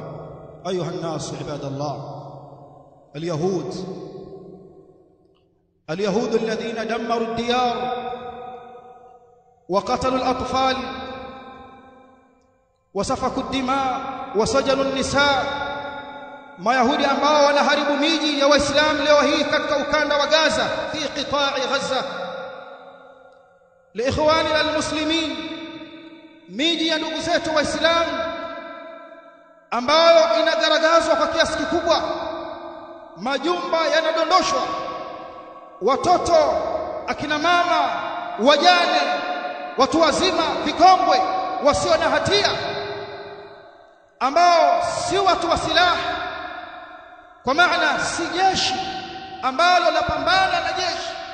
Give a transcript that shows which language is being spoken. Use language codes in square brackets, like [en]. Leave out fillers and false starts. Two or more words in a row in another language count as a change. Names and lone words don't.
[ar] أيها الناس عباد الله، اليهود الذين دمروا الديار وقتلوا الأطفال وسفكوا الدماء وسجنوا النساء. [sw] Mayahudi ambao wanaharibu miji ya Waislamu leo hii katika ukanda wa Gaza, [ar] في قطاع غزة، لإخوان المسلمين, [sw] miji ya ndugu zetu Waislamu ambayo inagaragazwa kwa kiasi kikubwa, majumba yanadondoshwa, watoto, akina mama, wajane, watu wazima, vikongwe, wasio na hatia, ambao si watu wa silaha, kwa maana si jeshi ambalo lapambana na jeshi.